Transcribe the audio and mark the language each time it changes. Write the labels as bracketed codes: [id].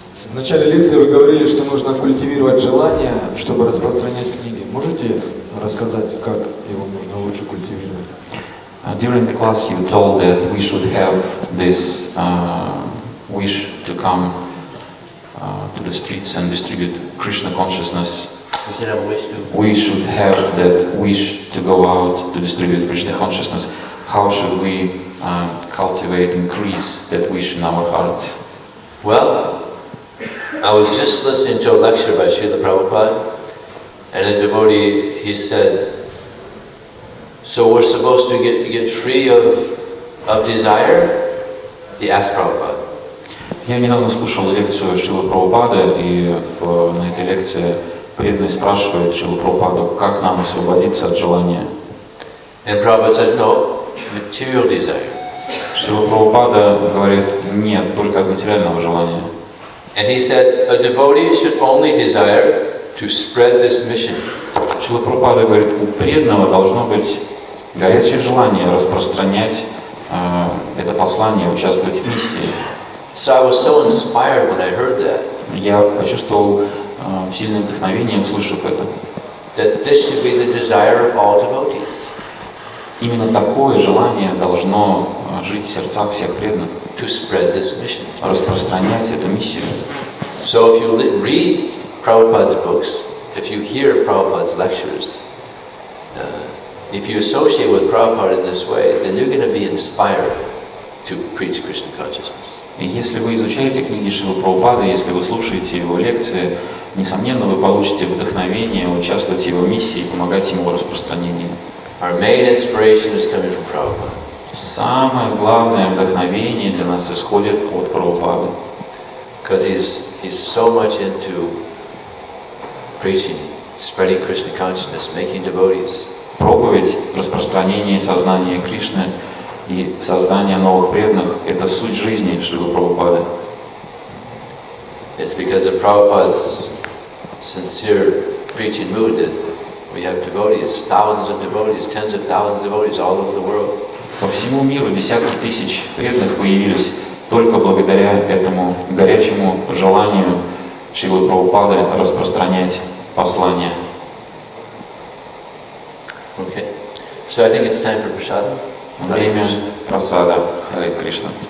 [ru] В начале лекции вы говорили, что нужно культивировать желание, чтобы распространять книги. Можете рассказать, как его нужно лучше культивировать? [en] During the class you told that we should have this wish to come to the streets and distribute Krishna consciousness. We should have a wish to. We should have that wish to go out to distribute Krishna consciousness. How should we cultivate, increase that wish in our hearts? Well, I was just listening to a lecture by Srila Prabhupada, and a devotee, he said, so we're supposed to get free of desire? He asked Prabhupada. [ru] Я недавно слушал лекцию Шрилы Прабхупады, и на этой лекции преданный спрашивает Шрилу Прабхупаду, как нам освободиться от желания. [en] And Prabhupada said, no, material desire. [ru] Шрила Прабхупада говорит, нет, только от материального желания. [en] And he said, a devotee should only desire to spread this mission. [ru] Шрила Прабхупада говорит, у преданного должно быть горячее желание распространять это послание, участвовать в миссии. [en] So I was so inspired when I heard that. [ru] Я почувствовал сильное вдохновение, услышав это. [en] That this should be the desire of all devotees. [ru] Именно такое желание должно жить в сердцах всех преданных. [en] To spread this mission. [ru] Распространять эту миссию. [en] So if you read Prabhupada's books, if you hear Prabhupada's lectures, if you associate with Prabhupada in this way, then you're going to be inspired to preach Krishna consciousness. [ru] И если вы изучаете книги Шрилы Прабхупады, если вы слушаете его лекции, несомненно, вы получите вдохновение участвовать в его миссии и помогать ему в распространении. [en] Our main inspiration is coming from Prabhupada. [ru] Самое главное вдохновение для нас исходит от Прабхупады. [en] Because he's so much into preaching, spreading Krishna consciousness, making devotees. [ru] Проповедь, распространение сознания Кришны и создание новых преданных – это суть жизни Шрилы Прабхупады. [en] It's because of Prabhupada's sincere preaching mood that we have devotees, thousands of devotees, tens of thousands of devotees all over the world. [ru] По всему миру десятки тысяч преданных появились только благодаря этому горячему желанию Шрилы Прабхупады распространять послание. [en] Okay. So I think it's time for prasada. [ru] Время прасада. Харе Кришна.